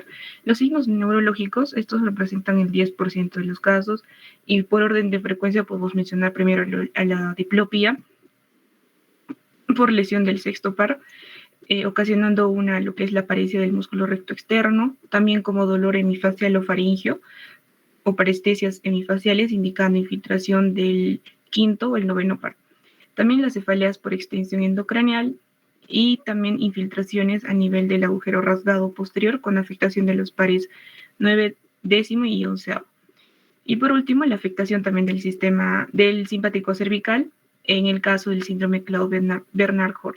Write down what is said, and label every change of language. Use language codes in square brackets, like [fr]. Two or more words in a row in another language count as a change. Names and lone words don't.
[es] Los signos neurológicos, estos representan el 10% de los casos y por orden de frecuencia podemos mencionar primero a la diplopía por lesión del sexto par, ocasionando lo que es la paresia del músculo recto externo, también como dolor hemifacial o faríngeo, o parestesias hemifaciales indicando infiltración del quinto o el noveno par. También las cefaleas por extensión endocraneal y también infiltraciones a nivel del agujero rasgado posterior con afectación de los pares 9, 10 y 11. Y por último, la afectación también del sistema del simpático cervical en el caso del síndrome Claude-Bernard-Horn.